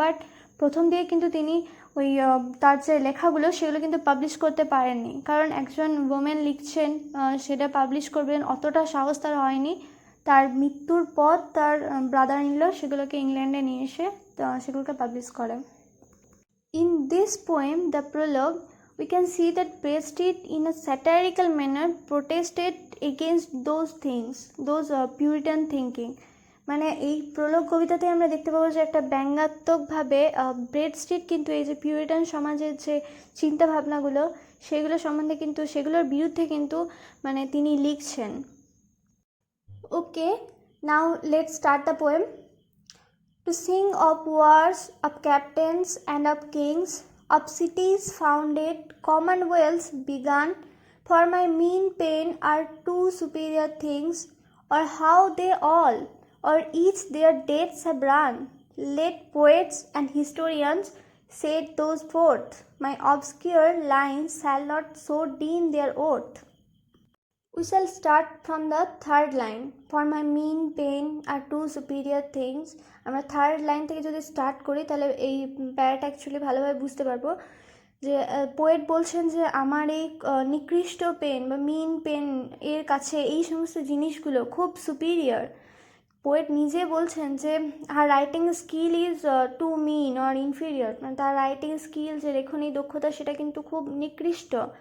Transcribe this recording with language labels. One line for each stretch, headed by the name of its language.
Bangla: But প্রথম দিকে কিন্তু তিনি ওই তার যে লেখাগুলো সেগুলো কিন্তু পাবলিশ করতে পারেননি, কারণ একজন ওমেন লিখছেন সেটা পাবলিশ করবেন অতটা সাহস তার হয়নি। তার মৃত্যুর পর তার ব্রাদার ইন ল সেগুলোকে ইংল্যান্ডে নিয়ে এসে সেগুলোকে পাবলিশ করে।
English: In this poem, The Prologue, we can see that Bradstreet in a satirical manner protested against those things, those Puritan thinking.
Bangla: মানে এই প্রলোগ কবিতাতে আমরা দেখতে পাবো যে একটা ব্যঙ্গাত্মকভাবে ব্রেডস্ট্রিট কিন্তু এই যে পিউরিটান সমাজের যে চিন্তাভাবনাগুলো সেগুলো সম্বন্ধে কিন্তু সেগুলোর বিরুদ্ধে কিন্তু মানে তিনি লিখছেন।
English: Okay, now let's start the poem. To sing of wars, of captains and of kings, of cities founded, commonwealths begun, for my mean pain are two superior things, or how they all, or each their dates have run. Let poets and historians set those forth, my obscure lines shall not so deem their oath. We shall start from the third line. For my mean pain are two superior things.
Bangla: আমরা third line থেকে যদি start করি তাহলে এই প্যারাটা actually ভালোভাবে বুঝতে পারবো যে পোয়েট বলছেন যে আমার এই নিকৃষ্ট পেন বা মিন পেন এর কাছে এই সমস্ত জিনিসগুলো খুব সুপিরিয়র। পোয়েট নিজে বলছেন যে
English: our writing skill is too mean or inferior,
Bangla: মানে তার রাইটিং স্কিল যে লেখনী দক্ষতা সেটা কিন্তু খুব নিকৃষ্ট।